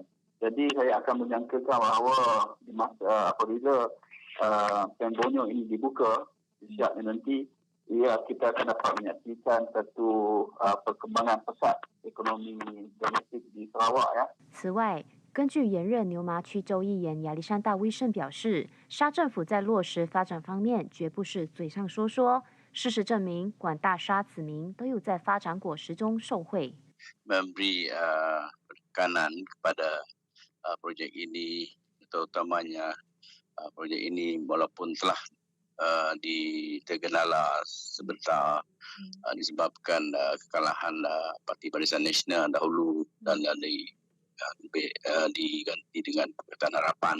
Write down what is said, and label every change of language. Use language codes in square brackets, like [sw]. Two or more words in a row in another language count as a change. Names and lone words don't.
[ms] Jadi saya akan menyangkakan bahawa di masa apabila Pen Borneo ini dibuka, siapnya nanti, kita akan dapat menyaksikan satu perkembangan pesat ekonomi domestik di Sarawak ya. [zh] 此外，根据炎热牛麻区州议员亚历山大威盛表示，沙政府在落实发展方面绝不是嘴上说说。事实证明，广大沙子民都有在发展果实中受惠。 [ms] memberi tekanan kepada projek ini, terutamanya projek ini walaupun telah ditergendala sebentar disebabkan kekalahan Parti Barisan Nasional dahulu dan diganti dengan Pakatan Harapan.